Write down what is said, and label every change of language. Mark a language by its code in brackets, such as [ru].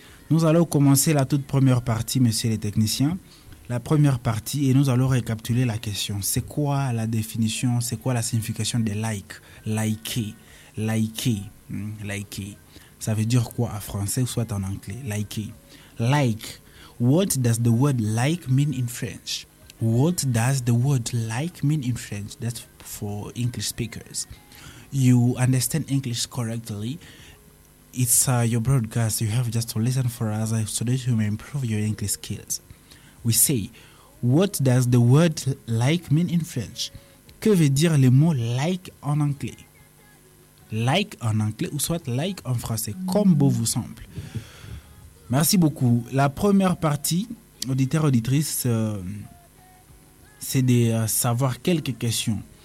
[fr] Nous allons commencer la toute première partie, messieurs les techniciens. La première partie, et nous allons récapituler la question, c'est quoi la définition, c'est quoi la signification de like, liker? Liker, liker, ça veut dire quoi en français ou soit en anglais? [en] Liker, like, what does the word like mean in French? What does the word like mean in French? That's for English speakers. You understand English correctly. It's your broadcast. You have just to listen for us so that you may improve your English skills. We say, what does the word like mean in French? [fr] Que veut dire le mot like en anglais? Like en anglais ou soit like en français, comme beau vous semble. Merci beaucoup. La première partie, auditeurs, auditrices, c'est de savoir quelques questions.